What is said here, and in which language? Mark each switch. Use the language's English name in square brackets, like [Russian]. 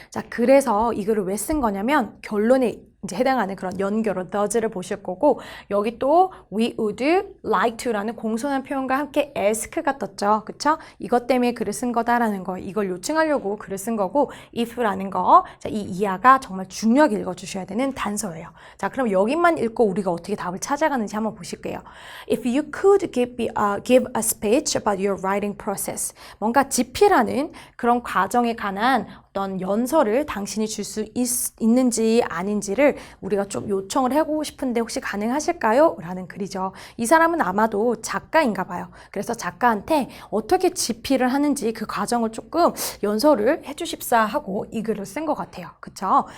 [Korean] 자, 그래서 이 글을 왜 쓴 거냐면 결론에 이제 해당하는 그런 연결어 does를 보실 거고 여기 또 [English] we would like to [Korean] 라는 공손한 표현과 함께 ask가 떴죠. 그쵸? 이것 때문에 글을 쓴 거다라는 거. 이걸 요청하려고 글을 쓴 거고 if라는 거. 자, 이 이하가 정말 중요하게 읽어주셔야 되는 단서예요. 자, 그럼 여기만 읽고 우리가 어떻게 답을 찾아가는지 한번 보실게요. [English] If you could give a speech about your writing process. [Korean] 뭔가 집필하는 그런 과정에 관한 어떤 연설을 당신이 줄 수 있는지 아닌지를 우리가 좀 요청을 해보고 싶은데 혹시 가능하실까요? 라는 글이죠. 이 사람은 아마도 작가인가 봐요. 그래서 작가한테 어떻게 집필을 하는지 그 과정을 조금 연설을 해주십사 하고 이 글을 쓴 것 같아요. 그쵸?